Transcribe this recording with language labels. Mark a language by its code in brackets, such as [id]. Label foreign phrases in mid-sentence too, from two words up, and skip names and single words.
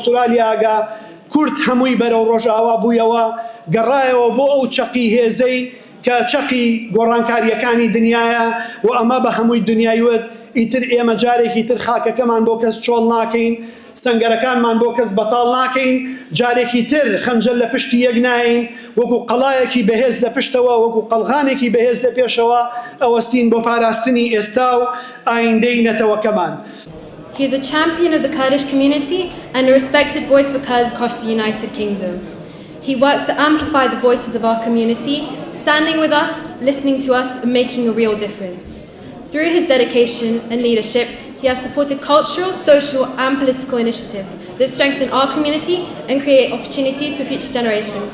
[ckb] ئوسترالیاگا، کورد هەمووی بەرەو ڕۆژئاوا بوویەوە، گەڕایەوە بۆ ئەو چەقی هێزەی کە چەقی گۆڕانکاریەکانی دنیاە و ئەمە بە هەمووی دنیایوت ئیتر ئێمە جارێکی تر خاکەکەمان بۆ کەس چۆڵ ناکەین، سنگەرەکانمان بۆ کەس بەتاڵ ناکەین، جارێکی تر خەنجەل لە پشتی یەک ناین، وەکو قەڵایەکی بەهێز لە پشتەوە، وەکو قەڵغانێکی بەهێز لە پێشەوە ئەوەستین بۆ پاراستنی ئێستا و ئایندەی نەتەوەکەمان. [en] He is a champion of the Kurdish community and a respected voice for Kurds across the United Kingdom. He worked to amplify the voices of our community, standing with us, listening to us, and making a real difference. Through his dedication and leadership, he has supported cultural, social, and political initiatives that strengthen our community and create opportunities for future generations.